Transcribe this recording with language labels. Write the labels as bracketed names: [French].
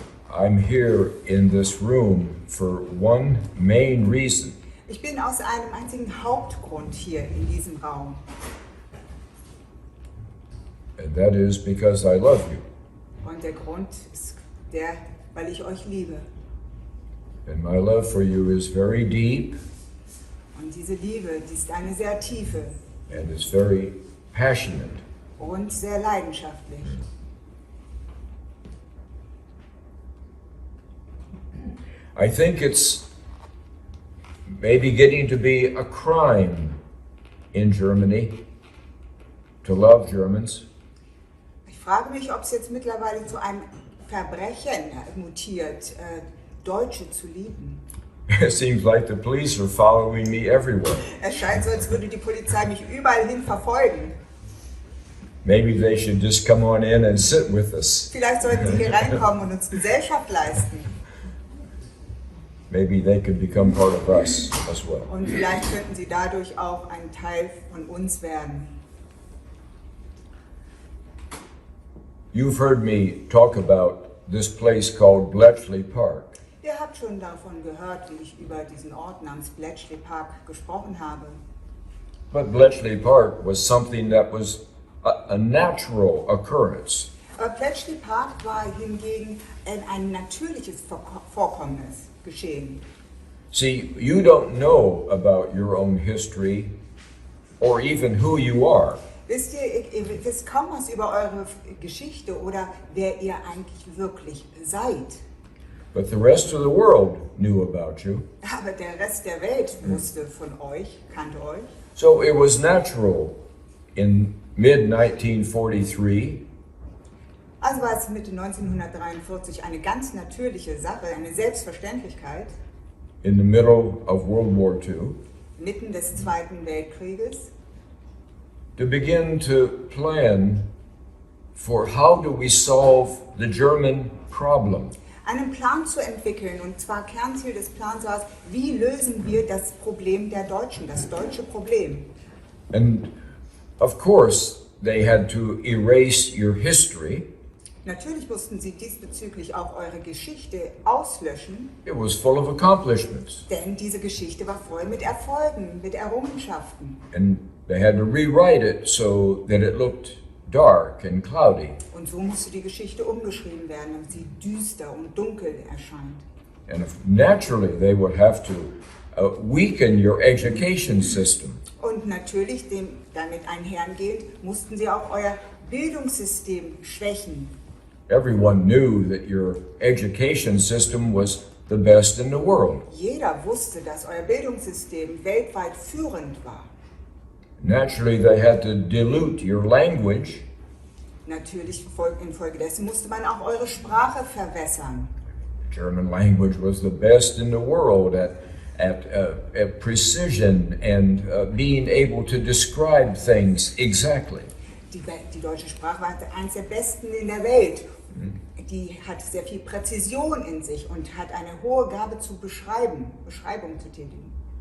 [English] I'm here in this room for one main reason. [German] Ich bin aus einem einzigen Hauptgrund hier in diesem Raum. [English] And that is because I love you. [German] Und der Grund ist der, weil ich euch liebe. [English] And my love for you is very deep [German] Und diese Liebe, die ist eine sehr tiefe [English] and it's very passionate. [German] und sehr leidenschaftlich. [English] I think it's maybe getting to be a crime in Germany to love Germans. [German] Ich frage mich, ob es jetzt mittlerweile zu einem Verbrechen mutiert, Deutsche zu lieben. [English] It seems like the police are following me everywhere. [German] Es scheint so, als würde die Polizei mich überall hin verfolgen. [English] Maybe they should just come on in and sit with us. [German] Vielleicht sollten sie hier reinkommen und uns Gesellschaft leisten. [English] Maybe they could become part of us as well. [German] Und vielleicht könnten sie dadurch auch ein Teil von uns werden. [English] You've heard me talk about this place called Bletchley Park. [German] Ihr habt schon davon gehört, wie ich über diesen Ort namens Bletchley Park gesprochen habe. [English] But Bletchley Park was something that was a natural occurrence. [German] Aber Bletchley Park war hingegen ein natürliches Vorkommnis geschehen. [English] See, you don't know about your own history or even who you are. [German] Wisst ihr wisst kaum was über eure Geschichte oder wer ihr eigentlich wirklich seid. [English] But the rest of the world knew about you. [German] Aber der Rest der Welt wusste von euch, kannte euch. [English] So it was natural in mid-1943 [German] Also war es Mitte 1943 eine ganz natürliche Sache, eine Selbstverständlichkeit, [English] in the middle of World War II [German] mitten des Zweiten Weltkrieges, [English] to begin to plan for how do we solve the German problem. [German] einen Plan zu entwickeln. Und zwar Kernziel des Plans war es, wie lösen wir das Problem der Deutschen, das deutsche Problem. [English] And of course, they had to erase your history. [German] Natürlich mussten sie diesbezüglich auch eure Geschichte auslöschen, [English] It was full of accomplishments. [German] denn diese Geschichte war voll mit Erfolgen, mit Errungenschaften. [English] And they had to rewrite it so that it looked dark and cloudy. [German] Und so musste die Geschichte umgeschrieben werden, damit sie düster und dunkel erscheint. [English] And naturally, they would have to weaken your education system. [German] Und natürlich, damit einhergehend, mussten sie auch euer Bildungssystem schwächen. [English] Everyone knew that your education system was the best in the world. [German] Jeder wusste, dass euer Bildungssystem weltweit führend war. [English] Naturally, they had to dilute your language. [German] Natürlich infolgedessen musste man auch eure Sprache verwässern. [English] German language was the best in the world at precision and being able to describe things exactly. [German] Die deutsche Sprache war eines der besten in der Welt. Die hat sehr viel Präzision in sich und hat eine hohe Gabe zu Beschreibung zu tätigen.